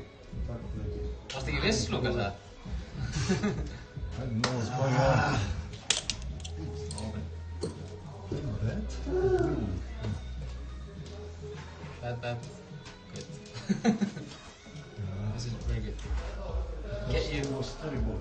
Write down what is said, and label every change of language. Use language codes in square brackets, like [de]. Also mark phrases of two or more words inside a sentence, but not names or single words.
[is] Takk fyrir leikinn. Varstu ekki viss, Lukas, eða? [en] I don't know what's going on. Red? Bad. Good. This is very good. First two was terrible.